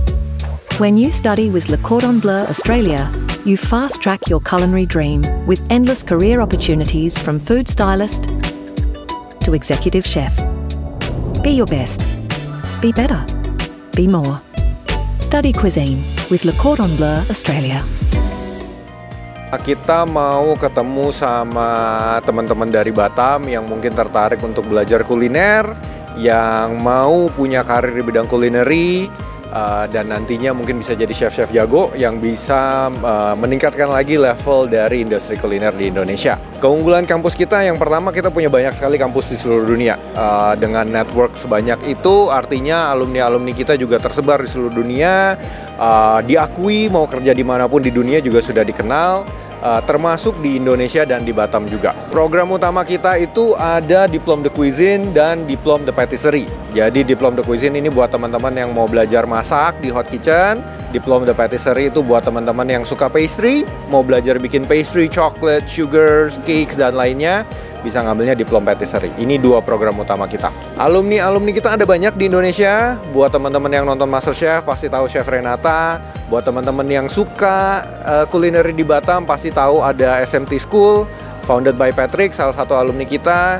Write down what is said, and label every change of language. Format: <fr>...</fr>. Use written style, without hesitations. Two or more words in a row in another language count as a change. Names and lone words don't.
<en>When you study with Le Cordon Bleu Australia, you fast-track your culinary dream with endless career opportunities from food stylist to executive chef. Be your best. Be better. Be more. Study cuisine with Le Cordon Bleu Australia.</en> <id>Kita mau ketemu sama teman-teman dari Batam yang mungkin tertarik untuk belajar kuliner, yang mau punya karir di bidang kulineri, dan nantinya mungkin bisa jadi chef-chef jago yang bisa meningkatkan lagi level dari industri kuliner di Indonesia. Keunggulan kampus kita yang pertama, kita punya banyak sekali kampus di seluruh dunia. Dengan network sebanyak itu, artinya alumni-alumni kita juga tersebar di seluruh dunia, diakui mau kerja dimanapun di dunia juga sudah dikenal, termasuk di Indonesia dan di Batam juga. Program utama kita itu ada Diplôme de Cuisine dan Diplôme de Patisserie. Jadi Diplôme de Cuisine ini buat teman-teman yang mau belajar masak di</id> <en>hot kitchen.</en> <id>Diplôme de Patisserie itu buat teman-teman yang suka pastry, mau belajar bikin pastry,</id> <en>chocolate, sugars, cakes,</en> <id>dan lainnya. Bisa ngambilnya Diplôme Patisserie. Ini dua program utama kita. Alumni kita ada banyak di Indonesia. Buat teman-teman yang nonton MasterChef pasti tahu Chef Renata. Buat teman-teman yang suka kulineri di Batam pasti tahu ada SMT School,</id> <en>founded by</en> <id>Patrick, salah satu alumni kita.</id>